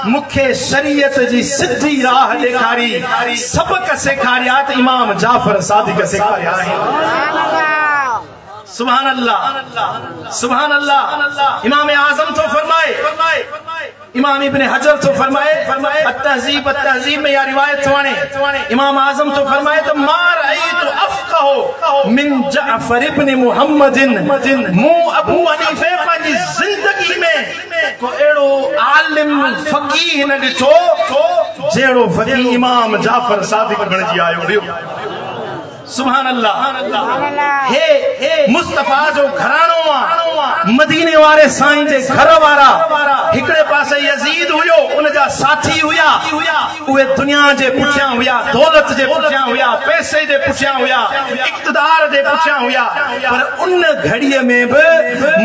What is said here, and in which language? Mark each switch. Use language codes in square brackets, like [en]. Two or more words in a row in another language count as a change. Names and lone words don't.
[sd] मूंखे शरीयत जी सिधी राह ॾेखारी, सबक सेखारिया त इमाम जाफर सादिक सेखारिया आहिनि। [ar] سبحان الله، سبحان الله. [sd] इमाम आज़म तो फरमाए, इमाम इब्न हजर तो फरमाए अत-तहज़ीब में या रिवायत वणे, इमाम आज़म तो फरमाए त [ar] ما رأيت أفقه من جعفر بن محمد, [sd] मूं अबू हनीफे पंहिंजी ज़िंदगी में को अहिड़ो आलिम फ़क़ीह न ॾिठो जहिड़ो फ़क़ीह इमाम जाफर सादिक बणजी आयो। [ar] سبحان الله. [sd] हे मुस्तफा जो घराणो आहे, मदीने वारे साईं जे घर वारा हिकड़े पासे यजीद हुयो उन जा साथी हुया उहे दुनिया जे पुठियां हुया दौलत जे पुठियां हुया पैसे जे पुठियां हुया इक़्तिदार जे पुठियां हुया पर उन घड़ीअ में भी